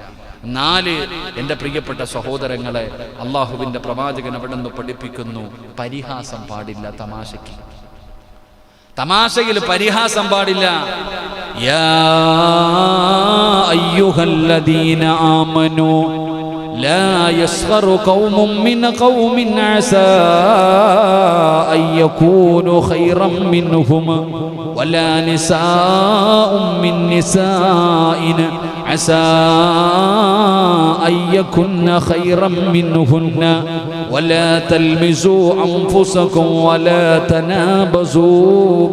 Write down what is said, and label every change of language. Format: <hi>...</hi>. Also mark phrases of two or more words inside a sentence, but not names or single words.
<ml>4, എൻ്റെ പ്രിയപ്പെട്ട സഹോദരങ്ങളെ, അള്ളാഹുവിന്റെ പ്രവാചകൻ അവിടെ നിന്ന് പഠിപ്പിക്കുന്നു, പരിഹാസം പാടില്ല. തമാശയിൽ പരിഹാസം പാടില്ല.</ml> <ar>يا أيها الذين آمنوا لا يسخر قوم من قوم عسى أن يكونوا خيرا منهم ولا نساء من نساء عسى أن يكن خيرا منهن ولا تلمزوا أنفسكم ولا تنابزوا</ar>